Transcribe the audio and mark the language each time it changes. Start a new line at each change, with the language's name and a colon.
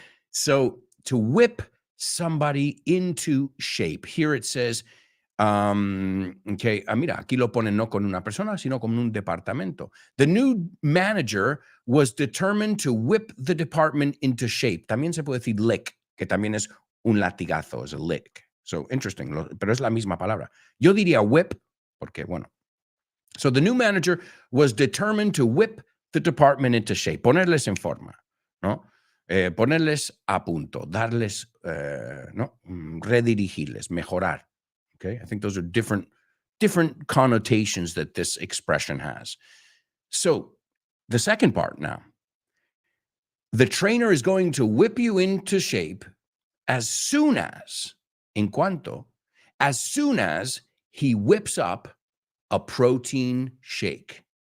English: So to whip somebody into shape.
Spanish: Here it says, okay, mira, aquí lo ponen no con una persona, sino con un departamento.
English: The new manager was determined to whip the department into shape.
Spanish: También se puede decir lick, que también es un latigazo, es a lick.
English: So interesting,
Spanish: pero es la misma palabra. Yo diría whip, porque bueno.
English: So the new manager was determined to whip the department into shape.
Spanish: Ponerles en forma, ¿no? Ponerles a punto, darles, ¿no? Redirigirles, mejorar.
English: Okay, I think those are different connotations that this expression has. So the second part now, the trainer is going to whip you into shape as soon as,
Spanish: en cuanto,
English: as soon as he whips up a protein shake.